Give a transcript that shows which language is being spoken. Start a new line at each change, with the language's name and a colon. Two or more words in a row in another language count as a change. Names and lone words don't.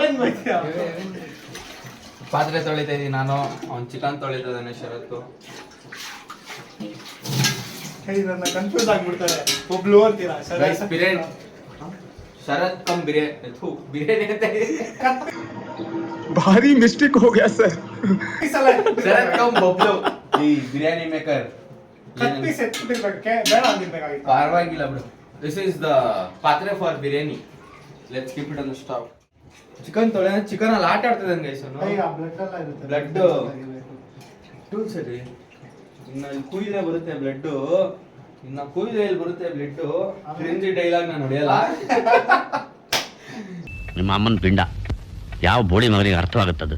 Kannada: ಪಾತ್ರೆ ತೊಳಿತಾ ಇದೀನಿ ನಾನು, ಅವ್ನು ಚಿಕನ್ ತೊಳಿತಾ ಇದ್ದಾನೆ ಶರತ್ತು. ನನ್ನ ಕನ್ಫ್ಯೂಸ್ ಆಗ್ಬಿಡ್ತಾರೆ. ಬಬ್ಲು ಅಂತೀರಾ? ಗೈಸ್ ಬಿರಿಯಾನಿ ಶರತ್ ಕಮ್ ಬಿರಿಯಾನಿ ಅಂತ
Hindi: भारी मिस्टेक हो गया सर.
Kannada: ಶರತ್ ಕಮ್ ಬಬ್ಲು ಈ ಬಿರಿಯಾನಿ ಮೇಕರ್. ಪರವಾಗಿಲ್ಲ ಬಿಡು.
English: this is the ಪಾತ್ರೆ for biryani. let's keep it on the stove.
Kannada: ಚಿಕನ್ ತೊಳೆ, ಚಿಕನ್ ಅಲ್ಲಿ ಆಟ ಆಡ್ತಿದ್ದಾನೆ ಗೈಸ್ ಅವನು. ಬ್ಲಡ್ ಟೂಲ್ ಸರಿ. ಇನ್ನು ಕುಯ್ದ್ರೆ ಬರುತ್ತೆ ಬ್ಲಡ್, ಇನ್ನ ಕುಯ್ದ್ರೆ ಎಲ್ಲಿ ಬರುತ್ತೆ ಬ್ಲಡ್?
English: cringy dialogue
Kannada: ನಾನು ಹೊಡೆಯಲ್ಲ. ನಿಮ್ಮ ಅಮ್ಮನ ಪಿಂಡ ಯಾವ ಬೋಳಿ ಮಗನಿಗೆ ಅರ್ಥವಾಗುತ್ತದೆ.